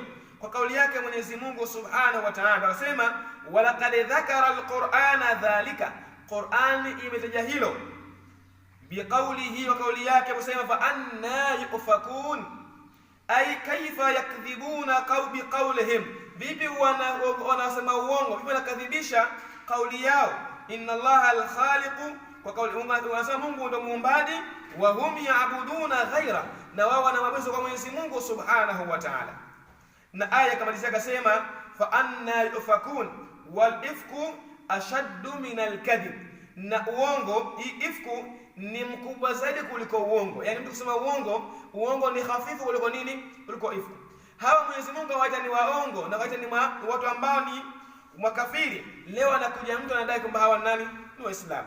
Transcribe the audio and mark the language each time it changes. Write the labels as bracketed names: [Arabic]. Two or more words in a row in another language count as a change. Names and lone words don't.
[Swahili] Kwa kauli yake Mwenyezi Mungu [Arabic] سبحانه وتعالى [Swahili] anasema [Arabic] ولقد ذكر القرآن ذلك, [Swahili] Qur'ani imetaja hilo biqaulihi, wa kauli yake kusema [Arabic] فأنى يؤفكون أي كيف يكذبون بقولهم, [Swahili] vipi wanasema uongo, vipi wanakadhibisha kauli yao. [Arabic] إن الله الخالق, [Swahili] kwa kauli wanasema Mungu ndio muumbaji, [Arabic] وهم يعبدون غير, [Swahili] na wao wanamwabudu kwa Mwenyezi Mungu [Arabic] سبحانه وتعالى. [Swahili] Na aya kamalizia akasema [Arabic] فأنى يؤفكون والإفك أشد من الكذب, [Swahili] na uongo, ifku ni mkubwa zaidi kuliko uongo. Yani mtu kusema uongo ni hafifu kuliko nini? Kuliko ifku. Hawa Mwenyezi Mungu hawaita ni waongo na hawaita ni watu ambao ni makafiri. Leo anakuja mtu anadai kwamba hawa nani? Ni Waislamu.